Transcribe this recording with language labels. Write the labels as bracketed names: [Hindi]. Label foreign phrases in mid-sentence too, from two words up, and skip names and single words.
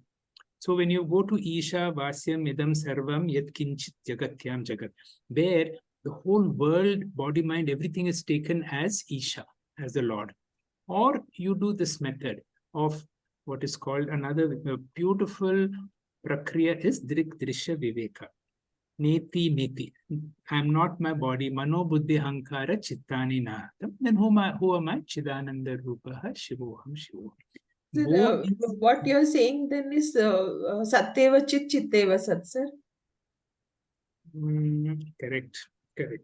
[English] So when you go to [Sanskrit] Isha Vasyam Idam Sarvam Yat Kinchit Jagatyam Jagat, [English] there the whole world, body-mind, everything is taken as Isha, as the Lord. Or you do this method of what is called another beautiful prakriya is [Sanskrit] Drik Drishya Viveka. Neti Neti. [English] I am not my body. [Sanskrit] Mano Buddhi Hankara Chittani Nahatam. [English] Then who am I? [Sanskrit] Chidananda Rupaha Shivoham Shivoham. [English] Sir, what you're saying then is [Sanskrit] Satyeva Chit Chitteva Sat, [English] sir. Correct.